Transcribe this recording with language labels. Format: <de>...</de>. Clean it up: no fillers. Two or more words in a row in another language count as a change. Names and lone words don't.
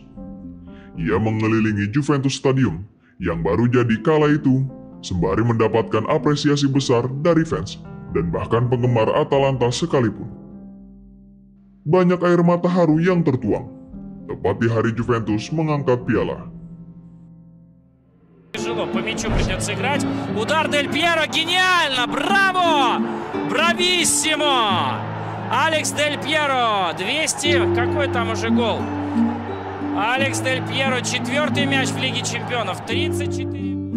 <id>Ia mengelilingi Juventus Stadium yang baru jadi kala itu, sembari mendapatkan apresiasi besar dari fans dan bahkan penggemar Atalanta sekalipun. Banyak air mata haru yang tertuang tepat di hari Juventus mengangkat piala.</id> <ru>Тяжело, по мячу придется играть. Удар Дель Пьеро, гениально! Браво! Брависсимо! Алекс Дель Пьеро, 200, какой там уже гол? Алекс Дель Пьеро, 4-й мяч в Лиге Чемпионов, 34.</ru>